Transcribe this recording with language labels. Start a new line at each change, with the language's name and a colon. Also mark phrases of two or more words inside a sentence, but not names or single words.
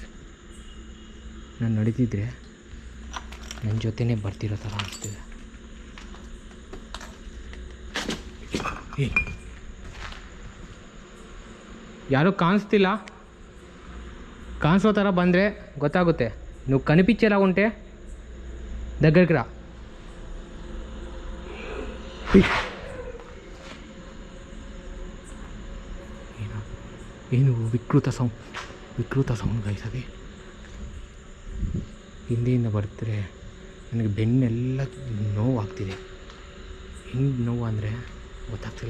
Kannada: ನಾನು ನಡೀತಿದ್ರೆ ನನ್ನ ಜೊತೆನೇ ಬರ್ತಿರೋ ಥರ ಅನಿಸ್ತಿದೆ. ಯಾರೂ ಕಾಣಿಸ್ತಿಲ್ಲ. ಕಾಣಿಸೋ ಥರ ಬಂದರೆ ಗೊತ್ತಾಗುತ್ತೆ.
Telugu: నువ్వు కనిపించేలా ఉంటే దగ్గరికి రా.
Kannada: ಏನು ವಿಕೃತ
English: sound guys.
Kannada: ಅದೇ ಹಿಂದೆಯಿಂದ ಬರ್ತಾರೆ. ನನಗೆ ಬೆನ್ನೆಲ್ಲ ನೋವಾಗ್ತಿದೆ. ಹೆಂಗೆ ನೋವು ಅಂದರೆ ಗೊತ್ತಾಗ್ತಿಲ್ಲ.